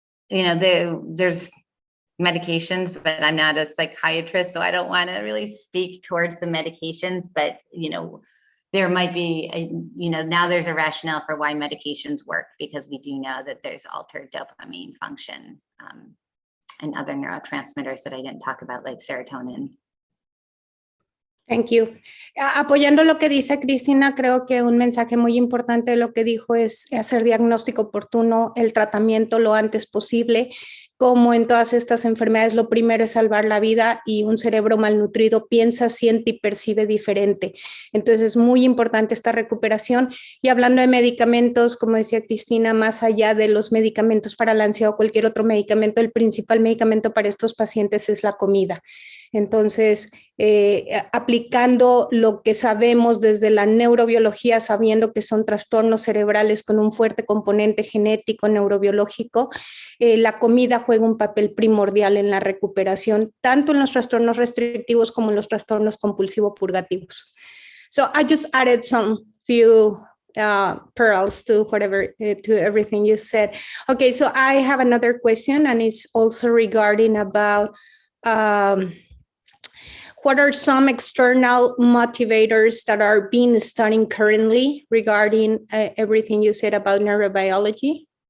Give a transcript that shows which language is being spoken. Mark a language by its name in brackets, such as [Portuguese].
[English] There's medications, but I'm not a psychiatrist, so I don't want to really speak towards the medications, but there might be now there's a rationale for why medications work, because we do know that there's altered dopamine function and other neurotransmitters that I didn't talk about, like serotonin. Thank you. [Spanish] Apoyando lo que dice Cristina, creo que un mensaje muy importante de lo que dijo es hacer diagnóstico oportuno, el tratamiento lo antes posible. Como en todas estas enfermedades, lo primero es salvar la vida, y un cerebro malnutrido piensa, siente y percibe diferente. Entonces es muy importante esta recuperación. Y hablando de medicamentos, como decía Cristina, más allá de los medicamentos para la ansiedad o cualquier otro medicamento, el principal medicamento para estos pacientes es la comida. Entonces, aplicando lo que sabemos desde la neurobiología, sabiendo que son trastornos cerebrales con un fuerte componente genético, neurobiológico, la comida juega un papel primordial en la recuperación, tanto en los trastornos restrictivos como en los trastornos compulsivo-purgativos. [English] So I just added some few pearls to everything you said. Okay, so I have another question, and it's also regarding about what are some external motivators that are being studied currently regarding everything you said about neurobiology?